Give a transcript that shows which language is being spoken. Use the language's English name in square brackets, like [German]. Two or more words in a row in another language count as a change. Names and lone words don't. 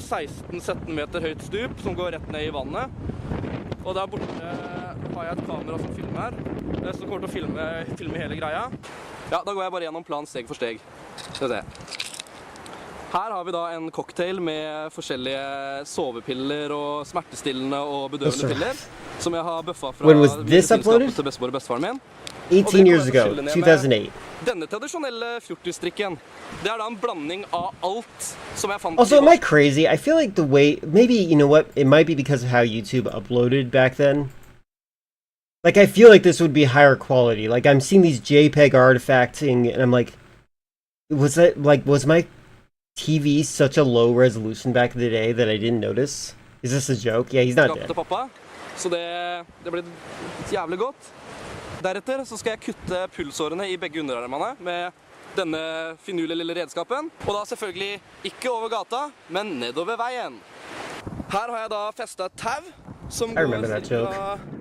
[Norwegian] 16-17 meter høyt stup som går rett ned I vannet. Og der borte har jeg et kamera som filmer, som kommer til å filme hele greia. Ja, da går jeg bare gjennom planen steg for steg. Skal vi se. Her har vi da en cocktail med forskjellige sovepiller og smertestillende og bedøvende piller, som jeg har buffet fra medisinskapet til bestemor og bestefaren min. [English] 18 years ago, 2008. [Norwegian] Denne tradisjonelle fjortisstrikken, det da en blanding av alt som jeg fant. [English] Also, am I crazy? I feel like the way, maybe, you know what, it might be because of how YouTube uploaded back then. Like, I feel like this would be higher quality. Like, I'm seeing these JPEG artifacting, and I'm like, was my TV such a low resolution back in the day that I didn't notice? Is this a joke? Yeah, he's not dead. [Norwegian] Så det blir jævlig godt. Deretter så skal jeg kutte pulsårene I begge underarmene med denne finurlige lille redskapen. Og da selvfølgelig ikke over gata, men nedover veien. Her har jeg da festet et tau som går ca.